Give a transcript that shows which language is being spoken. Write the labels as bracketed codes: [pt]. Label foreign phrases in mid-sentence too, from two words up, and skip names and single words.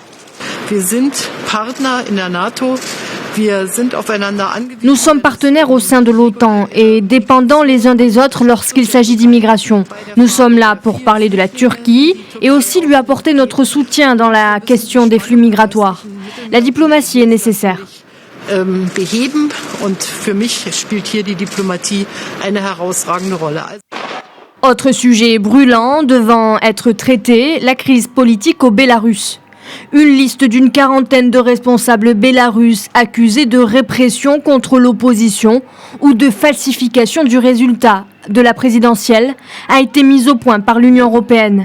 [fr] Nous sommes partenaires au sein de l'OTAN et dépendants les uns des autres lorsqu'il s'agit d'immigration. Nous sommes là pour parler de la Turquie et aussi lui apporter notre soutien dans la question des flux migratoires. La diplomatie est nécessaire. [de] Beheben und für mich spielt hier die Diplomatie eine herausragende Rolle. [fr] Autre sujet brûlant devant être traité, la crise politique au Bélarus. Une liste d'une quarantaine de responsables bélarusses accusés de répression contre l'opposition ou de falsification du résultat de la présidentielle a été mise au point par l'Union européenne.